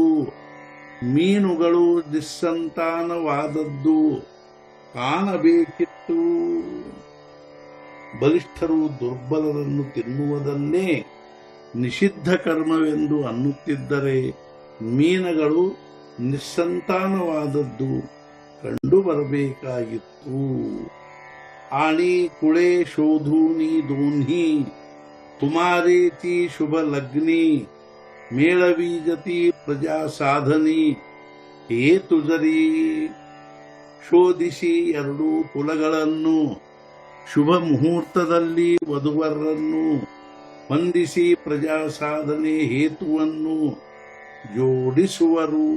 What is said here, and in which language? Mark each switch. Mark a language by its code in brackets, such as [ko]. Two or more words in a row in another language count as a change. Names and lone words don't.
[kn] ಮೀನುಗಳು ನಿಸ್ಸಂತಾನವಾದದ್ದು ಕಾಣಬೇಕಿತ್ತು. ಬಲಿಷ್ಠರು ದುರ್ಬಲರನ್ನು ತಿನ್ನುವುದನ್ನೇ ನಿಷಿದ್ಧ ಕರ್ಮವೆಂದು ಅನ್ನುತ್ತಿದ್ದರೆ ಮೀನುಗಳು ನಿಸ್ಸಂತಾನವಾದದ್ದು ಕಂಡು ಬರಬೇಕಾಗಿತ್ತು. [mr] आणी कुळे शोधूनी दोन्ही तुम्हारेची शुभ लग्नी मेळवीजती प्रजा साधनी हेतु जरी. [kn] ಶೋಧಿಸಿ ಎರಡೂ ಕುಲಗಳನ್ನು ಶುಭ ಮುಹೂರ್ತದಲ್ಲಿ ವಧುವರನ್ನು ಹೊಂದಿಸಿ ಪ್ರಜಾ ಸಾಧನೆ ಹೇತುವನ್ನು ಜೋಡಿಸುವರು.